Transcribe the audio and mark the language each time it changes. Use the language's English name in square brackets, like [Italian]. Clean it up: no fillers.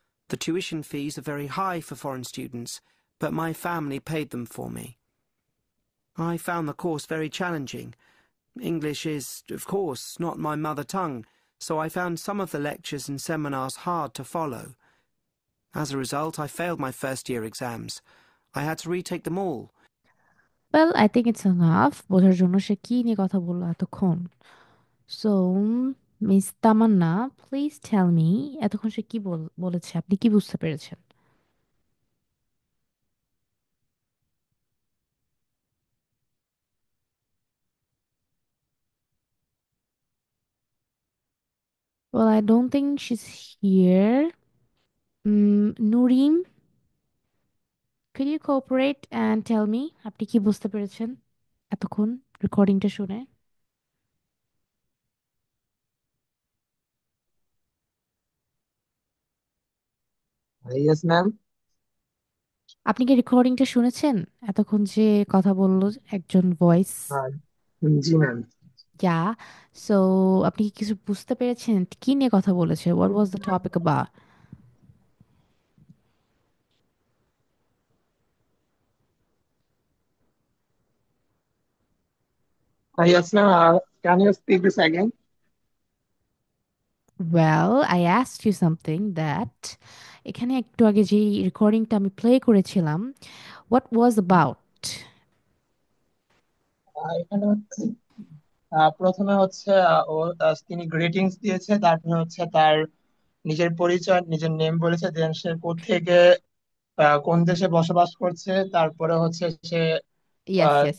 [English] The tuition fees are very high for foreign students, but my family paid them for me. I found the course very challenging. English is, of course, not my mother tongue, so I found some of the lectures and seminars hard to follow. As a result, I failed my first-year exams. I had to retake them all. Well, I think it's enough [Bangla] বোঝার জন্য সে কি নিয়ে কথা বললো এতক্ষণ। [English] so miss Tamanna, please tell me, [Bangla] এতক্ষণ সে কি বলেছে, আপনি কি বুঝতে পেরেছেন? [English] Well, I don't think she's here. Nureem, could you cooperate and tell me [Bangla] আপনি কি বুঝতে পেরেছেন এতক্ষণ রেকর্ডিংটা শুনে? [English] Yes, ma'am. [Bangla] আপনি কি রেকর্ডিংটা শুনেছেন এতক্ষণ যে কথা বললো একজন ভয়েস? [Hindi] Uh, जी मैम। [Bangla] যা, সো আপনি কি কিছু বুঝতে পেরেছেন কি নিয়ে কথা বলেছে, [English] What was the topic about? Yes, ma'am. Can you speak this again? Well, I asked you something that [Bangla] এখানে একটু আগে যে রেকর্ডিংটা আমি প্লে করেছিলাম, [English] what was about? [Bangla] এখানে হচ্ছে প্রথমে হচ্ছে তিনি গ্রিটিংস দিয়েছে, তারপরে হচ্ছে তার নিজের পরিচয়, নিজের নেম বলেছে, দেন সে কোত্থেকে কোন দেশে বসবাস করছে, তারপরে হচ্ছে সে [English] Yes, yes,